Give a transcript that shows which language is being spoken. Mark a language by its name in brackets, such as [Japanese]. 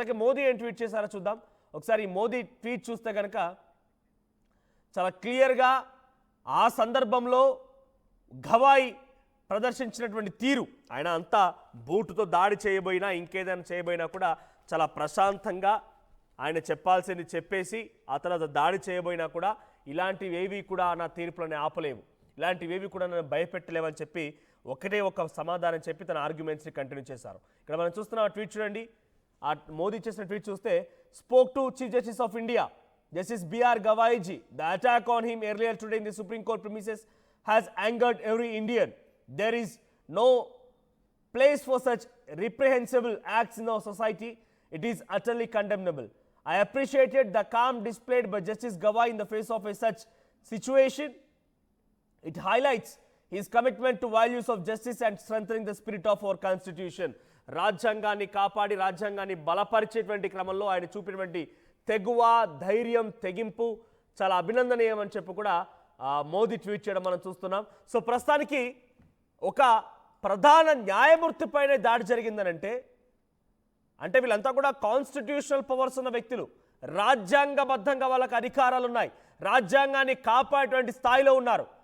[Telugu] ఇంతకీ మోదీ ఏం ట్వీట్ చేశారో చూద్దాం ఒకసారి. మోదీ ట్వీట్ చూస్తే కనుక చాలా క్లియర్గా ఆ సందర్భంలో గవాయ్ ప్రదర్శించినటువంటి తీరు, ఆయన అంతా బూటుతో దాడి చేయబోయినా ఇంకేదైనా చేయబోయినా కూడా చాలా ప్రశాంతంగా ఆయన చెప్పాల్సింది చెప్పేసి ఆ తర్వాత దాడి చేయబోయినా కూడా ఇలాంటివేవి కూడా నా తీర్పులను ఆపలేవు, ఇలాంటివేవి కూడా నన్ను భయపెట్టలేవని చెప్పి ఒకటే ఒక సమాధానం చెప్పి తన ఆర్గ్యుమెంట్స్ని కంటిన్యూ చేశారు. ఇక్కడ మనం చూస్తున్న ఆ ట్వీట్ చూడండి, ఆ మోదీ చేసిన ట్వీట్ చూస్తే, [English] Spoke to chief justice of India Justice B.R. Gavaiji. The attack on him earlier today in the Supreme Court premises has angered every Indian. There is no place for such reprehensible acts in our society. It is utterly condemnable. I appreciated the calm displayed by Justice Gavai in the face of such situation. It highlights his commitment to values of justice and strengthening the spirit of our constitution. [Telugu] రాజ్యాంగాన్ని కాపాడి రాజ్యాంగాన్ని బలపరిచేటువంటి క్రమంలో ఆయన చూపినటువంటి తెగువ, ధైర్యం, తెగింపు చాలా అభినందనీయం అని చెప్పి కూడా మోదీ ట్వీట్ చేయడం మనం చూస్తున్నాం. సో ప్రస్తుతానికి ఒక ప్రధాన న్యాయమూర్తి పైన దాడి జరిగిందనంటే అంటే వీళ్ళంతా కూడా కాన్స్టిట్యూషనల్ పవర్స్ ఉన్న వ్యక్తులు, రాజ్యాంగబద్ధంగా వాళ్ళకి అధికారాలు ఉన్నాయి, రాజ్యాంగాన్ని కాపాడేటువంటి స్థాయిలో ఉన్నారు.